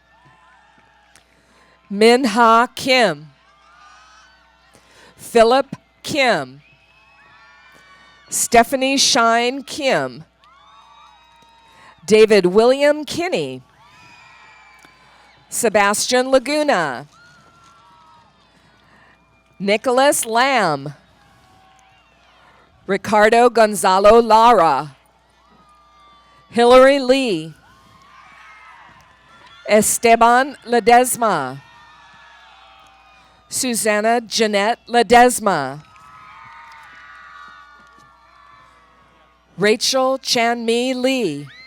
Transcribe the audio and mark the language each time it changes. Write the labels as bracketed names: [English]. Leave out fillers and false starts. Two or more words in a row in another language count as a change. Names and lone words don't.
[English] Min Ha Kim. Philip Kim. Stephanie Shine Kim. David William Kinney. Sebastian Laguna. Nicholas Lamb. Ricardo Gonzalo Lara. Hillary Lee. Esteban Ledesma. Susanna Jeanette Ledesma. Rachel Chanmi Lee.